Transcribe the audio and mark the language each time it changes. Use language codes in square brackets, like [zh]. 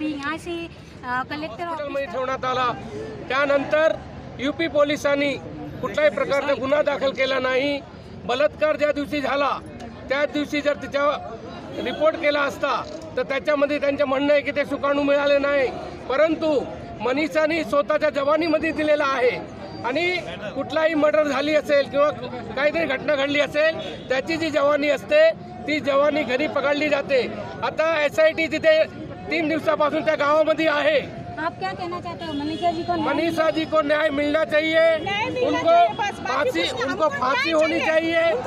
[hi] अभी यहाँ से कलेक्टर ऑफिस [mr] ठेवण्यात आला. त्यानंतर यूपी पोलिसांनी कुठल्याही प्रकारचा गुन्हा दाखल केला नाही. बलात्कार ज्या दिवशी झाला त्याच दिवशी जर तिच्या रिपोर्ट केला असता तर त्याच्यामध्ये त्यांचे म्हणणं आहे की ते सुकाणू मिळाले नाही, परंतु मनीषाने स्वतःच्या जवानीमध्ये दिलेला आहे. आणि कुठलाही मर्डर झाली असेल किंवा काहीतरी घटना घडली असेल त्याची जी जवानी असते ती जवानी घरी पकडली जाते. आता SIT तिथे 3 दिवसापासून त्या गावामध्ये आहे. [hi] आप क्या कहना चाहते हो? मनीषा जी को न्याय मिलना चाहिए, उनको फांसी होनी चाहिए.